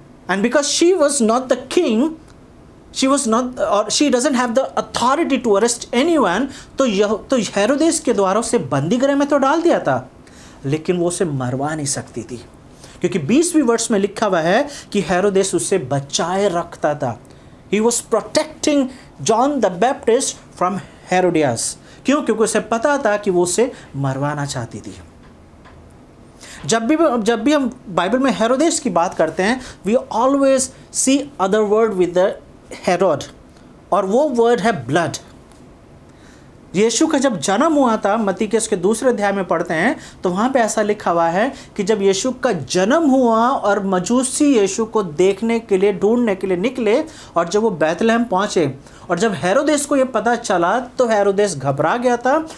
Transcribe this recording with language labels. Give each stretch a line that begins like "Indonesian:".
English: and because she was not the king, she was not, और she doesn't have the authority to arrest anyone,
Hindi: तो हेरोदेस के द्वारा उसे बंदी गृह में तो डाल दिया था, लेकिन वो उसे मरवा नहीं सकती थी, क्योंकि 20वीं वर्ष में लिखा हुआ है कि हेरोदेस उसे बचाए रखता था।
English: He was protecting John the Baptist from Herodias।
Hindi: क्यों? क्योंकि उसे पता था कि वो उसे मरवाना चाहती थी। जब भी हम बाइबल में हेरोदेस की बात करते हैं,
English: we always see other word with the Herod,
Hindi: और वो वर्ड है ब्लड। यीशु का जब जन्म हुआ था, मत्ती के उसके 2 अध्याय में पढ़ते हैं, तो वहाँ पे ऐसा लिखा हुआ है कि जब यीशु का जन्म हुआ और मजूसी यीशु को देखने के लिए, ढूंढने के लिए निकले, और जब वो बैतलहम पहुँचे, और जब हेरोदेस को ये पता चला, तो हेरोदेस घबरा गया था।